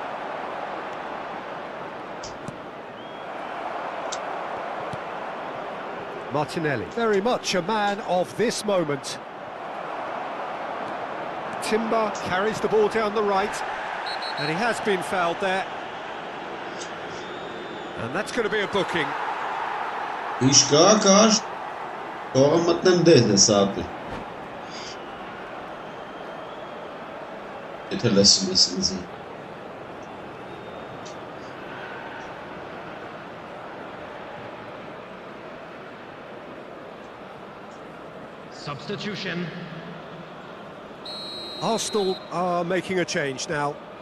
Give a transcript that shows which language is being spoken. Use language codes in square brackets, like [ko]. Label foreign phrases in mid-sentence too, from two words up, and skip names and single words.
[en] Martinelli, very much a man of this moment. Timber carries the ball down the right, and he has been fouled there. And that's going to be a booking. [hy] Ինչ կա, կար, թողը մտնեմ դեհ հեսապի։ Եթե լսում ես ինձ։ [en] Substitution. Arsenal are making a change now.